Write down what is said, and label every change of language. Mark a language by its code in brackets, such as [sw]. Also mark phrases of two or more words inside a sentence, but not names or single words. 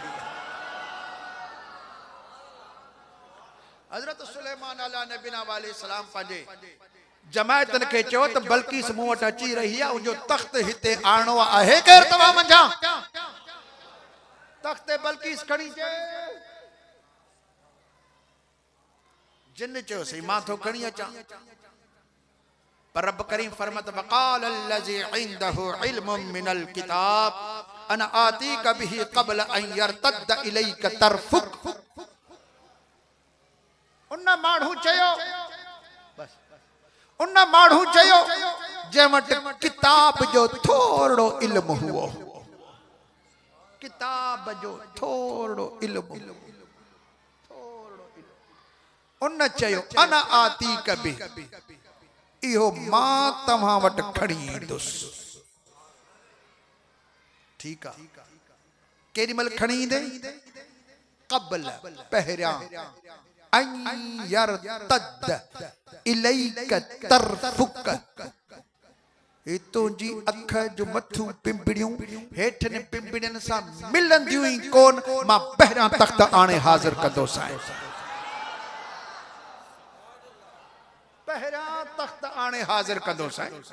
[sd] हज़रत सुलेमान अलैहिस्सलाम पंहिंजे जमायतन के चयो त बल्किस मूं वटि अची रही आहे, उनजो तख़्त हिते आणो आहे, केरु तव्हां मंझां तख़्त बल्किस खणी अचे। जिन चयो सही मां थो खणी अचां, पर रब करीम फरमत [ar] وقال الذي عنده علم من الكتاب أنا آتيك به قبل أن يرتد إليك طرفك. [sd] उन माण्हू चयो, उन माण्हू चयो जंहिं वटि किताब जो थोरो इल्मु हुओ, किताब जो थोरो इल्मु, उन चयो [ar] أنا آتيك به, [sd] इहो मां तव्हां वटि खणी ईंदुसि। ठीकु आहे, केॾी महिल खणी ईंदे? क़ब्ल पहिरियां, [ar] أن يرتد إليك طرفك, [sd] हे तुंहिंजी अख जो मथूं पिंपड़ियूं हेठनि पिंपड़ियुनि सां मिलंदियूं ई कोन, मां पहिरियां तख़्त आणे हाज़िर कंदोसि। पहिरियां तख़्त आणे हाज़िर कंदोसि।